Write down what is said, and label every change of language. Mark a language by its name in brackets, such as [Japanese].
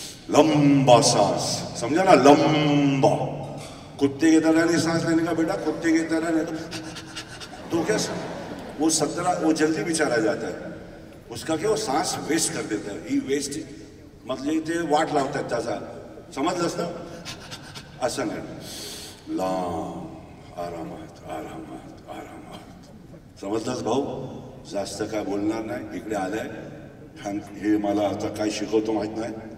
[Hindi] लंबा सांस. समझा ना? लंबा. कुत्ते की तरह नहीं सांस लेने का बेटा. कुत्ते की तरह नहीं तो क्या वो 17 वो जल्दी बेचारा जाता है. उसका क्या, वो सांस वेस्ट कर देता है. [Marathi] ही वेस्ट मतलब ते वाट लावतात त्याचा. समजलंस ना? असं नाही. लांब आरामात आरामात आरामात. समजलंस भाऊ? जास्त काय बोलणार नाही. इकडे आलाय. हे मला आता काय शिकवतो माहित नाही.